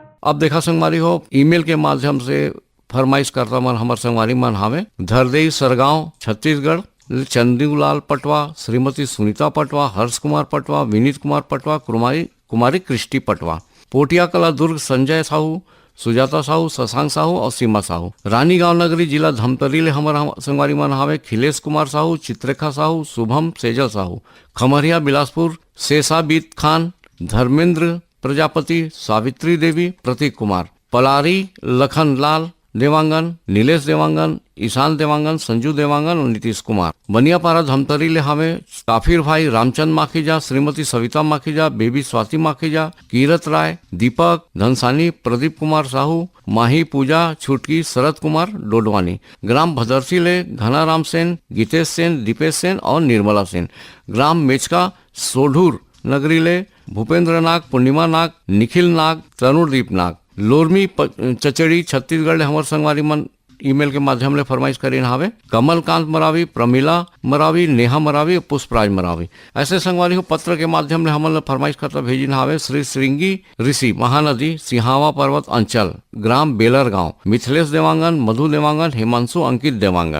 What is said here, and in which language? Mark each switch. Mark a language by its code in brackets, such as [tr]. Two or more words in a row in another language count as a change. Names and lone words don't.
[hne] अब देखा संगवारी हो ईमेल के माध्यम से फरमाइश करता मन हमार संगवारी मन हमें धरदेई सरगांव छत्तीसगढ़ चंदूलाल पटवा, श्रीमती सुनीता पटवा, हर्ष कुमार पटवा, विनीत कुमार पटवा, कुमारी कृष्टि पटवा, पोटिया कला दुर्ग संजय साहू, सुजाता साहू, शशांक साहू और सीमा साहू, रानीगांव नगरी जिला धमतरी ले हमारा संगवारी मन हवे खिलेश कुमार साहू, चित्ररेखा साहू, शुभम सेजल साहू, खमरिया बिलासपुर शेषाबीत खान, धर्मेंद्र प्रजापति, सावित्री देवी, प्रतीक कुमार, पलारी लखन लाल देवांगन, नीलेश देवांगन, ईशान देवांगन, संजू देवांगन और नीतीश कुमार, बनियापारा धमतरी ले हमें काफिर भाई रामचंद माखीजा, श्रीमती सविता माखीजा, बेबी स्वाति माखीजा, कीरत राय, दीपक धनसानी, प्रदीप कुमार साहू, माही पूजा, छुटकी, शरद कुमार डोडवानी, ग्राम भदरसी ले घनाराम सेन, गीतेश सेन, दीपेश सेन और निर्मला सेन, ग्राम मेचका सोढूर नगरी ले भूपेंद्र नाग, पूर्णिमा नाग, निखिल नाग, तरुणदीप नाग, लोरमी चचड़ी छत्तीसगढ़ हमार संगवारी मन ईमेल के माध्यम ले फरमाइश करीन हावे कमलकांत मरावी, प्रमिला मरावी, नेहा मरावी और पुष्पराज मरावी। ऐसे संगवारी हो पत्र के माध्यम ले हमन फरमाइश करता भेजिन हावे श्री श्रृंगी ऋषि महानदी सिहावा पर्वत अंचल ग्राम बेलर गांव, मिथिलेश देवांगन, मधु देवांगन, हिमांशु अंकित देवांगन।